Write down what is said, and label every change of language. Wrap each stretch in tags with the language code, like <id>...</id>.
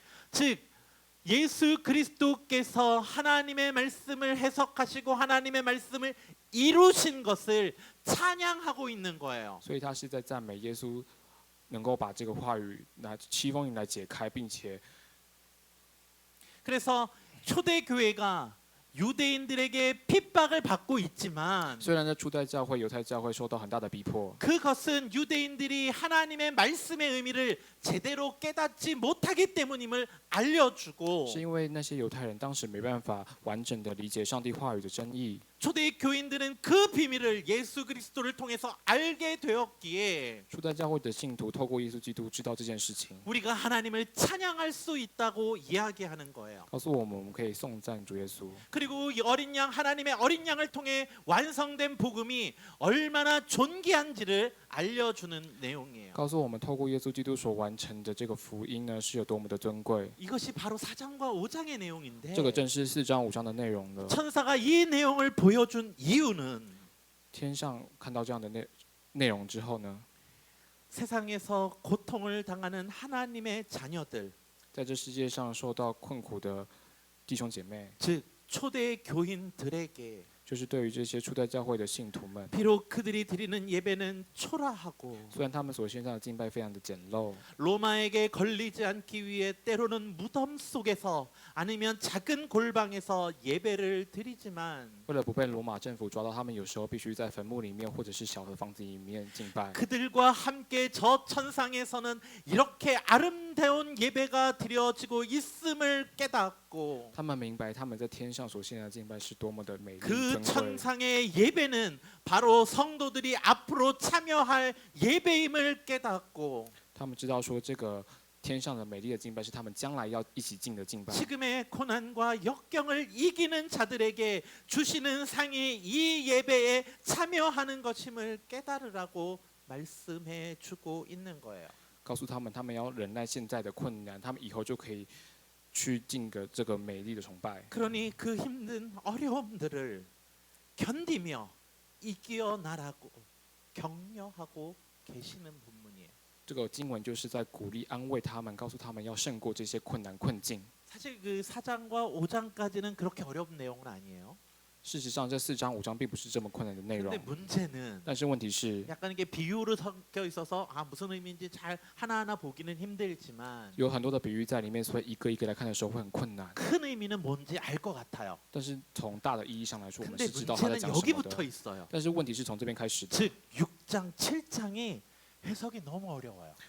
<ko>즉 예수 그리스도께서 하나님의 말씀을 해석하시고 하나님의 말씀을 이루신 것을 찬양하고 있는 거예요.</ko> <zh>所以他是在赞美耶稣能够把这个话语拿七封印来解开，并且</zh> <ko>그래서 초대 교회가 유대인들에게 핍박을 받고 있지만</ko> <zh>虽然在初代教会、犹太教会受到很大的逼迫，</zh> <ko>그것은 유대인들이 하나님의 말씀의 의미를 제대로 깨닫지 못하기 때문임을 알려주고</ko> <zh>是因为那些犹太人当时没办法完整的理解上帝话语的真意。</zh> <ko>초대 교인들은 그 비밀을 예수 그리스도를 통해서 알게 되었기에</ko> <zh>初代教会的信徒透过耶稣基督知道这件事情，</zh> <ko>우리가 하나님을 찬양할 수 있다고 이야기하는 거예요.</ko> <zh>告诉我们我们可以颂赞主耶稣。</zh> <ko>그리고 이 어린 양 하나님의 어린 양을 통해 완성된 복음이 얼마나 존귀한지를 알려주는 내용이에요.</ko> <zh>告诉我们透过耶稣基督所完成的这个福音呢，是有多么的尊贵。</zh> <ko>이것이 바로 4장과 5장의 내용인데</ko> <zh>这个正是4章5章的内容了。</zh> <ko>천사가 이 내용을 보여준 이유는</ko> <zh>天上看到这样的内容之后呢，</zh> <ko>세상에서 고통을 당하는 하나님의 자녀들,</ko> <zh>在这世界上受到困苦的弟兄姐妹，</zh> <ko>즉 초대 교인들에게</ko> <zh>就是对于这些初代教会的信徒们，</zh> <ko>비록 그들이 드리는 예배는 초라하고</ko> <zh>虽然他们所献上的敬拜非常的简陋，</zh> <ko>로마에게 걸리지 않기 위해 때로는 무덤 속에서 아니면 작은 골방에서 예배를 드리지만</ko> <zh>为了不被罗马政府抓到，他们有时候必须在坟墓里面或者是小的房子里面敬拜。</zh> <ko>그들과 함께 저 천상에서는 이렇게 아름다운 예배가 드려지고 있음을 깨닫고</ko> <zh>他们明白他们在天上所献的敬拜是多么的美丽</zh> <ko>그</ko> <zh>尊贵。</zh> <ko>천상의 예배는 바로 성도들이 앞으로 참여할 예배임을 깨닫고</ko> <zh>他们知道说这个天上的美丽的敬拜是他们将来要一起进的敬拜。</zh> <ko>지금의 고난과 역경을 이기는 자들에게 주시는 상이 이 예배에 참여하는 것임을 깨달으라고 말씀해 주고 있는 거예요.</ko> <zh>告诉他们，他们要忍耐现在的困难，他们以后就可以去进个这个美丽的崇拜。</zh> <ko>그러니 그 힘든 어려움들을 견디며 이겨나라고 격려하고 계시는 본문이에요.</ko> <zh>这个经文就是在鼓励、安慰他们，告诉他们要胜过这些困难困境。</zh> <ko>사실 그 4장과 5장까지는 그렇게 어려운 내용은 아니에요.</ko> <zh>事实上，这4章5章并不是这么困难的内</zh> <ko>근데</ko> <zh>容，</zh> <ko>문제는</ko> <zh>但是问题是，</zh> <ko>약간 이게 비유로 섞여 있어서 무슨 의미인지 잘 하나하나 보기는 힘들지만</ko> <zh>有很多的比喻在里面，所以一个一个来看的时候会很困难。</zh> <ko>큰 의미는 뭔지 알 것 같아요.</ko> <zh>但是从大的意义上来说，我们</zh> <ko>근데</ko> <zh>是知道他在</zh> <ko>문제는</ko> <zh>讲什么</zh> <ko>여기부터</ko> <zh>的。</zh> <ko>있어요.</ko> <zh>但是问题是从这边开始的。</zh> <ko>즉 6장, 7장이 해석이 너무 어려워요.</ko>